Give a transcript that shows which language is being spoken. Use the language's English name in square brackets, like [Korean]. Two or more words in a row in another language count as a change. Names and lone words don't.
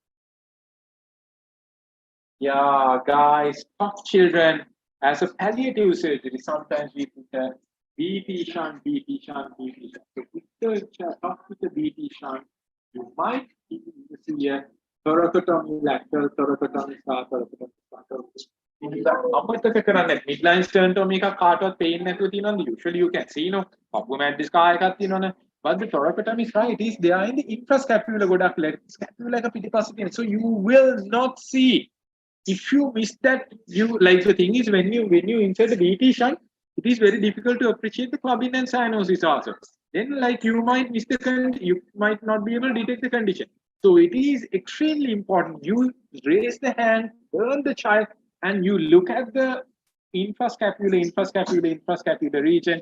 [English] Yeah, guys, talk children as a palliative surgery. Sometimes we put a BT shunt. So if you talk with the BT shunt, you might see a thoracotomy, lateral thoracotomy, [Sinhala] අමතක කරන්නේ [English] midline sternotomy [Sinhala] එකක් කාටවත් පේන්නේ නැතුව තියෙනවද? [English] Usually you can see, pulmonary scar [Sinhala] එකක් තියෙනවනේ. [English] But the thoracotomy scar, it is there in the infrascapular [Sinhala] ගොඩක් scapula එක පිටිපස්සේ තියෙන. [English] So you will not see. If you miss that, the thing is when you insert the BT shunt, it is very difficult to appreciate the clubbing and cyanosis also. Then you might miss you might not be able to detect the condition. So it is extremely important. You raise the hand, turn the child, and you look at the infrascapular region.